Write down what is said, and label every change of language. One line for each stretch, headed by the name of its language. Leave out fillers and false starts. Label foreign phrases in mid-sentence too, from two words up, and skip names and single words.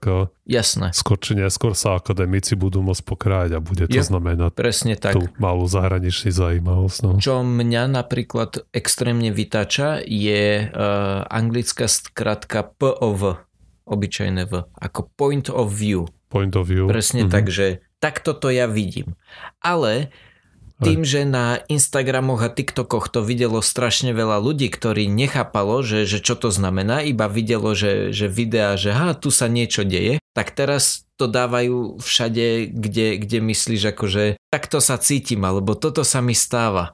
Slovak: jasné. Skôr či neskôr sa akademici budú môcť pokrájať a bude to znamenať presne tak. Tú malú zahraničnú zaujímavosť. No. Čo mňa napríklad extrémne vytáča je anglická skratka POV, obyčajné V, ako
English: point of view. Point of view.
Slovak: Presne tak, že takto to ja vidím. Ale tým, že na Instagramoch a TikTokoch to videlo strašne veľa ľudí, ktorí nechápalo, že čo to znamená, iba videlo, že videá, že tu sa niečo deje, tak teraz to dávajú všade, kde myslíš akože takto sa cítim, alebo toto sa mi stáva.